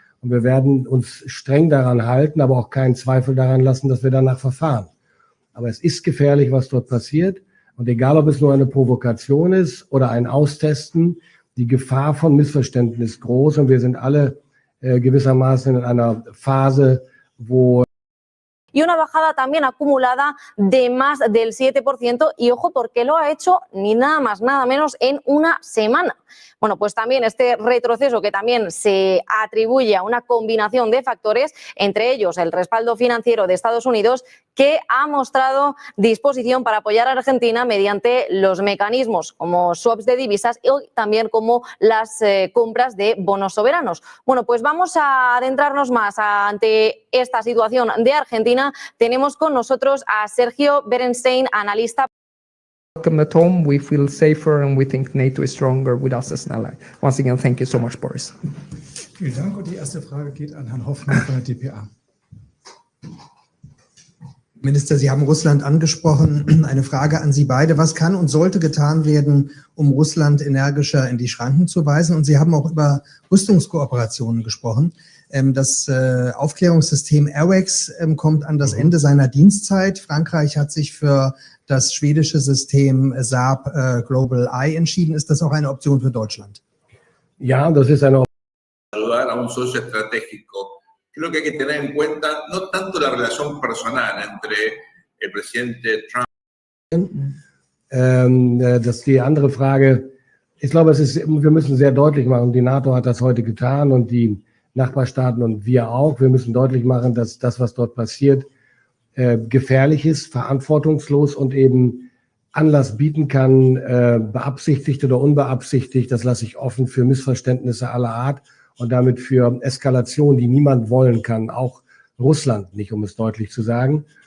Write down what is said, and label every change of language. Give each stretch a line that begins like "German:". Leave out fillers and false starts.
German: Und wir werden uns streng daran halten, aber auch keinen Zweifel daran lassen, dass wir danach verfahren. Aber es ist gefährlich, was dort passiert. Und egal, ob es nur eine Provokation ist oder ein Austesten, die Gefahr von Missverständnissen ist groß. Und wir sind alle gewissermaßen in einer Phase, wo
Spanish: y una bajada también acumulada de más del 7%. Y ojo, porque lo ha hecho ni nada más, nada menos en una semana. Bueno, pues también este retroceso que también se atribuye a una combinación de factores, entre ellos el respaldo financiero de Estados Unidos, que ha mostrado disposición para apoyar a Argentina mediante los mecanismos como swaps de divisas y también como las compras de bonos soberanos. Bueno, pues vamos a adentrarnos más ante esta situación de Argentina. Tenemos con nosotros a Sergio Berenstein, analista.
English: Welcome at home. We feel safer and we think NATO is stronger with us as an ally. Once again, thank you so much, Boris.
German: Vielen Dank. Und die erste Frage geht an Herrn Hoffmann von der dpa. Minister, Sie haben Russland angesprochen. Eine Frage an Sie beide. Was kann und sollte getan werden, um Russland energischer in die Schranken zu weisen? Und Sie haben auch über Rüstungskooperationen gesprochen. Das Aufklärungssystem AWACS kommt an das Ende seiner Dienstzeit. Frankreich hat sich für das schwedische System SAP Global Eye entschieden. Ist das auch eine Option für Deutschland? ja, das ist eine
Spanish: Saludar a un socio estratégico. Creo que hay que tener en cuenta no tanto la relación personal entre el presidente Trump.
German: Das ist die andere Frage. Ich glaube, wir müssen sehr deutlich machen, die NATO hat das heute getan und die Nachbarstaaten und wir auch. Wir müssen deutlich machen, dass das, was dort passiert, gefährlich ist, verantwortungslos und eben Anlass bieten kann, beabsichtigt oder unbeabsichtigt, das lasse ich offen, für Missverständnisse aller Art und damit für Eskalation, die niemand wollen kann, auch Russland nicht, um es deutlich zu sagen.